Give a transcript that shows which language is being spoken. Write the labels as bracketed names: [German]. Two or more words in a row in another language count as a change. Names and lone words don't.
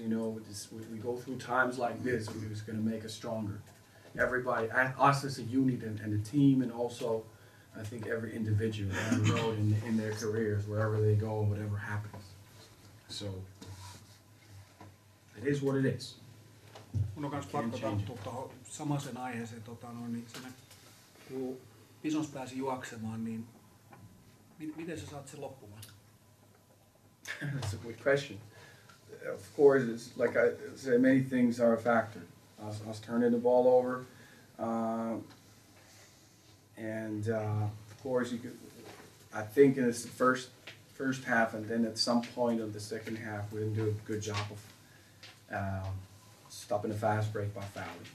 [English] You know, we go through times like this, it's going to make us stronger. Everybody, us as a unit and a team, and also I think every individual on the road in their careers, wherever they go, whatever happens. So it is what it is. [Finnish] Mun on kanssa pakko tarttua tuohon samaiseen aiheeseen. Niin siinä, kun Bisons pääsi juoksemaan, niin miten sä saat sen loppumaan? [English] That's a good question. Of course, it's like I say, many things are a factor. Us turning the ball over, and of course you could. I think in the first half, and then at some point of the second half, we didn't do a good job of stopping the fast break by fouling.